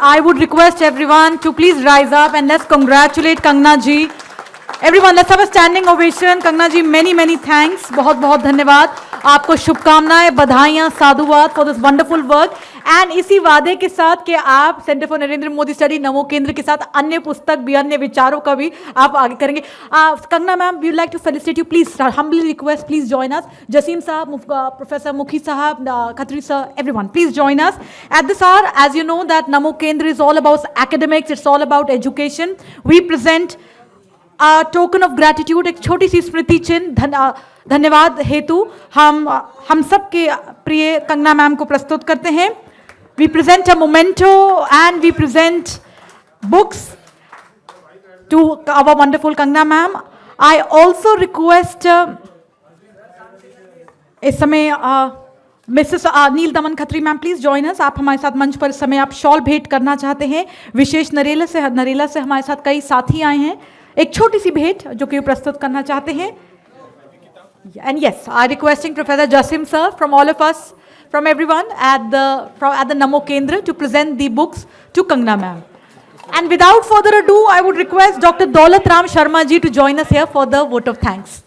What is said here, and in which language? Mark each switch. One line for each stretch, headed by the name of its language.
English: I would request everyone to please rise up and let's congratulate Kangana ji. Everyone, let's have a standing ovation. Kangana ji, many thanks.
Hindi: बहुत बहुत धन्यवाद। आपको शुभकामनाएं, बधाइयां, साधुवाद
English: for this wonderful work.
Hindi: And इसी वादे के साथ कि आप centre for Narendra Modi study नमो केंद्र के साथ अन्य पुस्तक भी, अन्य विचारों का भी आप आगे करेंगे।
English: Kangana ma'am, we like to felicitate you, please humbly request, please join us. Jasim साहब, professor Mukhi साहब, Khatri sir, everyone please join us at this hour. As you know that Namo Kendra is all about academics, it's all about education. We present a token of gratitude,
Hindi: एक छोटी सी स्मृति चिन्ह धन्यवाद हेतु हम सब के प्रिय कंगना मैम को प्रस्तुत करते हैं।
English: We present a memento and we present books to our wonderful Kangana ma'am. I also request
Hindi: इस समय
English: Mrs Neel Daman Khatri ma'am, please join us.
Hindi: आप हमारे साथ मंच पर इस समय आप शॉल भेंट करना चाहते हैं। विशेष नरेला से हमारे साथ कई साथी आए हैं, एक छोटी सी भेंट जो कि प्रस्तुत करना चाहते हैं।
English: And yes, I requesting Professor Jasim sir from all of us, from everyone at the Namo Kendra to present the books to Kangana ma'am. And without further ado, I would request Dr. Daulat Ram Sharma ji to join us here for the vote of thanks.